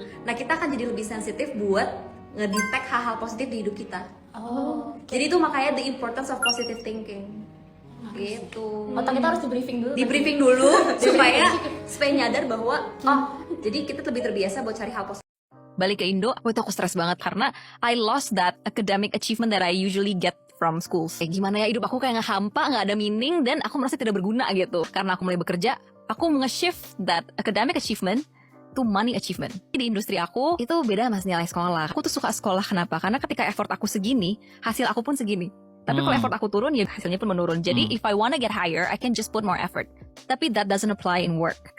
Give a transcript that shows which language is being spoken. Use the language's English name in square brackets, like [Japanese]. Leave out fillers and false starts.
[Indonesian] Nah, kita akan jadi lebih sensitif buat ngedetect hal-hal positif di hidup kita. Jadi itu makanya [English] the importance of positive thinking. [Indonesian] Gitu. Otak kita harus di briefing dulu. supaya nyadar bahwa jadi kita lebih terbiasa buat cari hal positif. Balik ke Indo, aku stres banget karena [English] I lost that academic achievement that I usually get from schools. [Indonesian] Gimana ya hidup aku kayak hampa, nggak ada meaning dan aku merasa tidak berguna gitu. Karena aku mulai bekerja, aku nge-shift [English] that academic achievement to money achievement. [Indonesian] Di industri aku itu beda mas nilai sekolah. Aku tuh suka sekolah kenapa? Karena ketika effort aku segini, hasil aku pun segini. Tapi kalau effort aku turun, ya hasilnya pun menurun. [English] Jadi if I wanna get higher, I can just put more effort. Tapi that doesn't apply in work.